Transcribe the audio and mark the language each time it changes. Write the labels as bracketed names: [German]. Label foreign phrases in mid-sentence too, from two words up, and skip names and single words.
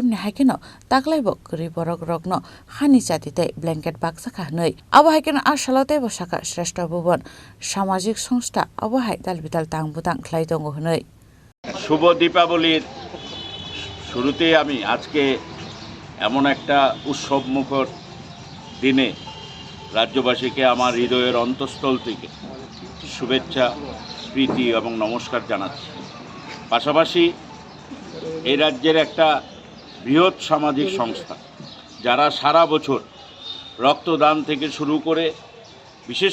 [Kok Borok] ni haikeno taklaibok Kwrwi Bororokno Hani Chati te blanket Bagjakha nei abo haikeno ashalote bo saka shreshta bubon [Bangla] সামাজিক সংস্থা [Kok Borok] abo hai dalbital tangbutang khlai tongo hnei [Bangla] শুভ দীপাবলির শুরুতে আমি আজকে এমন একটা উৎসবমুখর দিনে রাজ্যবাসীকে আমার হৃদয়ের অন্তঃস্থল থেকে শুভেচ্ছা প্রীতি এবং নমস্কার জানাচ্ছি। পাশাপাশি এই রাজ্যের একটা বৃহৎ সামাজিক সংস্থা যারা সারা বছর রক্তদান থেকে শুরু করে বিশেষ